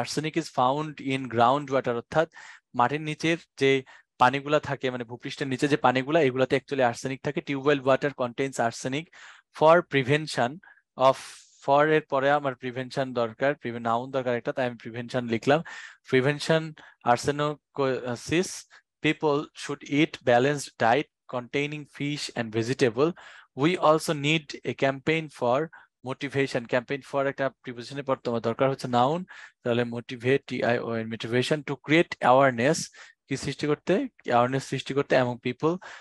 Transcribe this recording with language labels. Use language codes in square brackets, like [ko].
[en] arsenic is found in ground water, [bn] অর্থাৎ মাটির নিচের যে পানিগুলা থাকে মানে ভূপৃষ্ঠের নিচে যে পানিগুলা, এগুলাতে অ্যাকচুয়ালি আর্সেনিক থাকে। [en] tubewell water contains arsenic for prevention of, [bn] for এর পরে আমার প্রিভেনশন দরকার, নাউন দরকার একটা, তাই আমি প্রিভেনশন লিখলাম। [en] Prevention arsenosis, people should eat balanced diet containing fish and vegetable. We also need a campaign for motivation. [bn] Campaign for একটা প্রিপোজিশনের পর তোমার দরকার হচ্ছে নাউন, তাহলে motivate TION [en] motivation to create awareness, [bn] কি সৃষ্টি করতে, অ্যাওয়ারনেস সৃষ্টি করতে [en] among people.